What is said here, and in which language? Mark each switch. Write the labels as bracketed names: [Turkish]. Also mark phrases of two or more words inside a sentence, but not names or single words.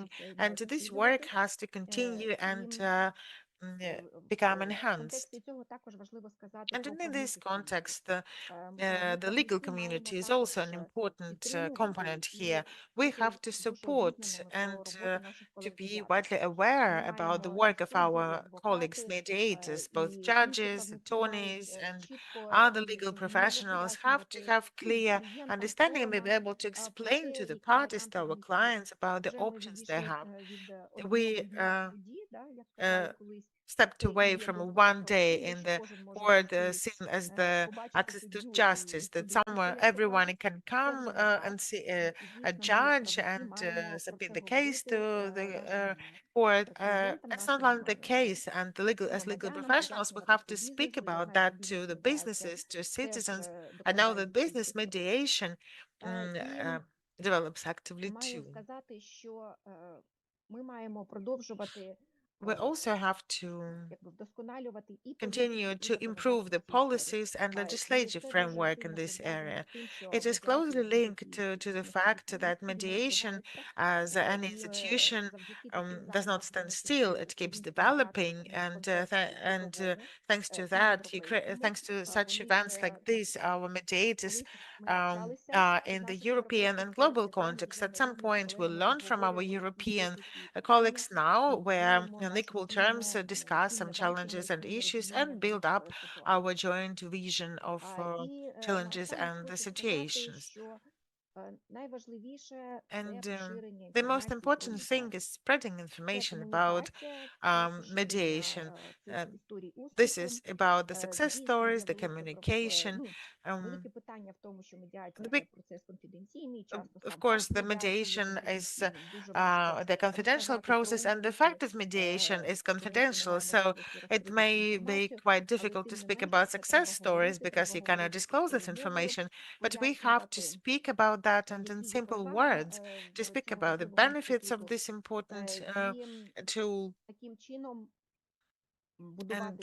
[Ukrainian] продовжуватися і [English] and [Ukrainian] має [English] this work [Ukrainian] посилюватись. [English] has to continue and [Ukrainian] І [English] become [Ukrainian] в [English] enhanced. [Ukrainian] контексті цього також важливо сказати [English] And [Ukrainian] про [English] in this [Ukrainian] правничу спільноту. [English] context, [Ukrainian] Ми [English] the legal [Ukrainian] правники маємо [English] community is [Ukrainian] також [English] also an important [Ukrainian] підтримувати [English] component [Ukrainian] і [English] here. We [Ukrainian] бути [English] have to [Ukrainian] дуже [English] support [Ukrainian] обізнаними [English] and [Ukrainian] про роботу наших [English] to [Ukrainian] колег [English] be [Ukrainian] медіаторів. [English] widely aware [Ukrainian] Ми [English] about the [Ukrainian] маємо і [English] work of [Ukrainian] судді, і [English] our colleagues, [Ukrainian] адвокати, [English] mediators, both [Ukrainian] і інші [English] judges, [Ukrainian] правники мають [English] attorneys, and [Ukrainian] чітко [English] other [Ukrainian] і [English] legal [Ukrainian] зрозуміло [English] professionals have to [Ukrainian] пояснювати [English] have [Ukrainian] і [English] clear [Ukrainian] клієнтам, [English] understanding and be [Ukrainian] сторонам [English] able to [Ukrainian] про [English] explain [Ukrainian] те, [English] to the [Ukrainian] які [English] parties, to [Ukrainian] варіанти [English] our [Ukrainian] дійсні. [English] clients about the [Ukrainian] Вже ми [English] options they [Ukrainian] відійшли [English] have. [Ukrainian] від [English] We [Ukrainian] одного дня в суді, як казали колись. [English] stepped away from one day in the court seen as the access to justice, that somewhere everyone can come and see a judge and submit the case to the court. It's not only the case, and the legal, as legal professionals, we have to speak about that to the businesses, to citizens, and now that business mediation develops actively [Ukrainian] Маю [English] too. [Ukrainian] сказати, що ми маємо продовжувати [English] We also have to [Ukrainian] якби вдосконалювати і [English] continue [Ukrainian] позиції, [English] to [Ukrainian] і [English] improve the [Ukrainian] законодавчу історію. [English] policies and [Ukrainian] І [English] legislative [Ukrainian] це дуже [English] framework in [Ukrainian] сильно [English] this [Ukrainian] пов'язано [English] area. [Ukrainian] з тим, що [English] It is [Ukrainian] медіація [English] closely [Ukrainian] як [English] linked [Ukrainian] інституцій [English] to the [Ukrainian] не [English] fact [Ukrainian] стоїть на [English] that [Ukrainian] місці, вона [English] mediation [Ukrainian] розвивається. [English] as an [Ukrainian] І [English] institution [Ukrainian] завдяки таким [English] does not [Ukrainian] заходам [English] stand [Ukrainian] ми [English] still. It [Ukrainian] почули [English] keeps [Ukrainian] різні ініціативи [English] developing, [Ukrainian] саме в [English] and [Ukrainian] контексті судовому [English] thanks to [Ukrainian] і [English] that, [Ukrainian] європейському. [English] thanks to such [Ukrainian] Вони [English] events [Ukrainian] вже [English] like this, our mediators [Ukrainian] колись ми навчалися [English] in [Ukrainian] від [English] the [Ukrainian] наших [English] European [Ukrainian] європейських [English] and [Ukrainian] колег. [English] global [Ukrainian] Тепер ми [English] context. [Ukrainian] вже [English] At some [Ukrainian] разом із [English] point, we'll [Ukrainian] колегами [English] learn from our [Ukrainian] обговорюємо і [English] European [Ukrainian] будь-які питання [English] colleagues now, [Ukrainian] і [English] where [Ukrainian] будуємо нашу [English] on equal terms [Ukrainian] спільну [English] discuss some [Ukrainian] спільне бачення [English] challenges [Ukrainian] і [English] and [Ukrainian] спільне [English] issues [Ukrainian] розуміння [English] and build [Ukrainian] цих [English] up [Ukrainian] ситуацій. [English] our joint vision of [Ukrainian] І [English] challenges [Ukrainian] наостанок [English] and the [Ukrainian] хочу сказати, [English] situations. [Ukrainian] що найважливіше це [English] And [Ukrainian] поширення [English] the most [Ukrainian] інформації про [English] important thing [Ukrainian] медіацію. [English] is spreading [Ukrainian] Це [English] information about [Ukrainian] комунікація, це поширення [English] mediation. [Ukrainian] цих історій [English] This [Ukrainian] успіху. [English] is about the success [Ukrainian] Дійсно, [English] stories, [Ukrainian] є [English] the communication. [Ukrainian] велике питання в тому, що медіація [English] The [Ukrainian] це [English] big [Ukrainian] процес конфіденційний, часто [English] Of [Ukrainian] сам [English] course, [Ukrainian] факт [English] the [Ukrainian] медіації є [English] mediation is [Ukrainian] конфіденційним. Дуже важко [English] the confidential [Ukrainian] розказати про [English] process, and the [Ukrainian] успіхи, [English] fact of mediation is [Ukrainian] тому що [English] confidential. [Ukrainian] немає [English] So [Ukrainian] можливості [English] it [Ukrainian] розкрити цю [English] may be [Ukrainian] інформацію, [English] quite [Ukrainian] але [English] difficult to [Ukrainian] тим не [English] speak [Ukrainian] менш [English] about [Ukrainian] це [English] success [Ukrainian] треба [English] stories [Ukrainian] говорити, [English] because [Ukrainian] треба [English] you cannot [Ukrainian] говорити [English] disclose this [Ukrainian] простою мовою, [English] information. But we have to [Ukrainian] пояснювати, [English] speak about that and in [Ukrainian] які є [English] simple [Ukrainian] переваги [English] words, to [Ukrainian] в [English] speak [Ukrainian] цього [English] about the [Ukrainian] важливого [English] benefits of [Ukrainian] інституту, [English] this important [Ukrainian] і [English] tool. [Ukrainian] таким чином [English] And